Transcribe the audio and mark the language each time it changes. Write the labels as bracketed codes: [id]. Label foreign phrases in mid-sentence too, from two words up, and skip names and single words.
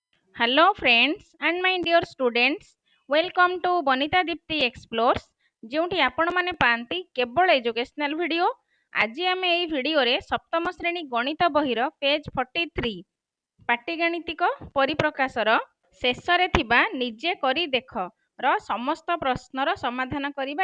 [en] Hello, friends, and my dear students. Welcome to Bonita Dipti Explores. [or] ଯେଉଁଠି ଆପଣମାନେ ପାଆନ୍ତି କେବଳ [en] educational video. [or] ଆଜି ଆମେ ଏହି ଭିଡ଼ିଓରେ ସପ୍ତମ ଶ୍ରେଣୀ ଗଣିତ ବହିର ପେଜ୍ 43 ପାଟିଗାଣିତିକ ପରିପ୍ରକାଶର ଶେଷରେ ଥିବା ନିଜେ କରି ଦେଖ ର ସମସ୍ତ ପ୍ରଶ୍ନର ସମାଧାନ କରିବା।